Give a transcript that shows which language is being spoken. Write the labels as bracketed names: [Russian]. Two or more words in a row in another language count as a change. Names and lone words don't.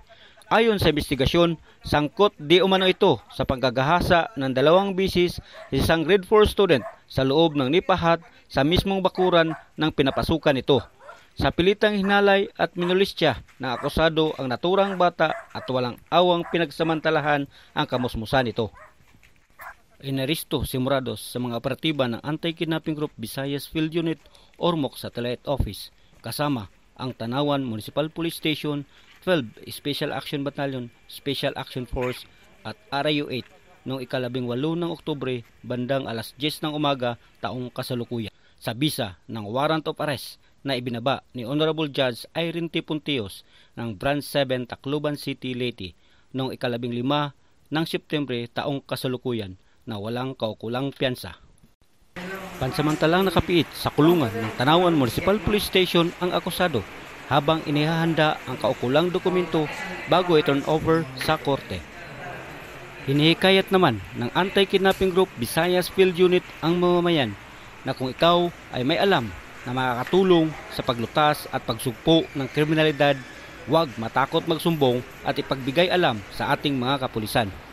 [Filipino] Ayon sa investigasyon, sangkot di umano ito sa panggagahasa ng 2 bisis isang grade 4 student sa loob ng nipahat sa mismong bakuran ng pinapasukan nito. Sa pilitang hinalay at minulistya ng akusado ang naturang bata at walang awang pinagsamantalahan ang kamusmusan nito. Inaresto si Morados sa mga operatiba ng Anti-Kidnapping Group Visayas Field Unit or MOC Satellite Office kasama ang Tanawan Municipal Police Station, 12 Special Action Battalion, Special Action Force at RIU 8 noong ika-18 ng Oktubre bandang alas 10 ng umaga taong kasalukuyan sa bisa ng [English] warrant of arrest [Filipino] na ibinaba ni Honorable Judge Irene T. Puntios ng Branch 7 Tacloban City, Leyte noong ika-15 ng Setyembre taong kasalukuyan na walang kaukulang piyansa. Pansamantalang nakapiit sa kulungan ng Tanawan Municipal Police Station ang akusado habang inihahanda ang kaukulang dokumento bago i- [English] turn over [Filipino] sa korte. Hinihikayat naman ng Anti-Kidnapping Group Visayas Field Unit ang mamamayan na kung ikaw ay may alam na makakatulong sa paglutas at pagsugpo ng kriminalidad, huwag matakot magsumbong at ipagbigay alam sa ating mga kapulisan.